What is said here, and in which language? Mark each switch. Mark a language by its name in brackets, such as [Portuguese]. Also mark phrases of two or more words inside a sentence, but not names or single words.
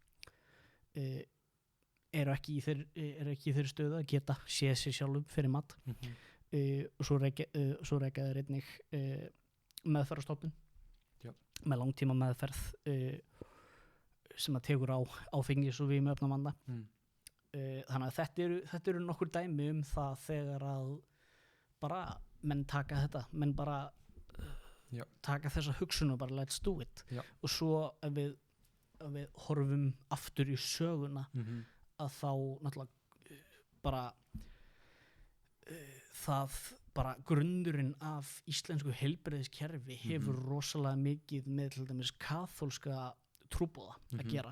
[Icelandic] eru ekki í þeirri stöðu að geta séð sér sjálfum fyrir mat og svo reka þeir einnig meðferðarstofnun með langtíma meðferð sem að tekur á áfengis og vímuefnavanda þannig að þetta eru nokkur dæmi það þegar að bara menn taka þetta menn bara taka þessa hugsun og bara [English] let's do it [Icelandic] og svo ef við horfum aftur í söguna að þá náttúrulega bara það bara grunnurinn af íslensku heilbrigðiskerfi hefur rosalega mikið með til dæmis kaþólska trúboða að gera.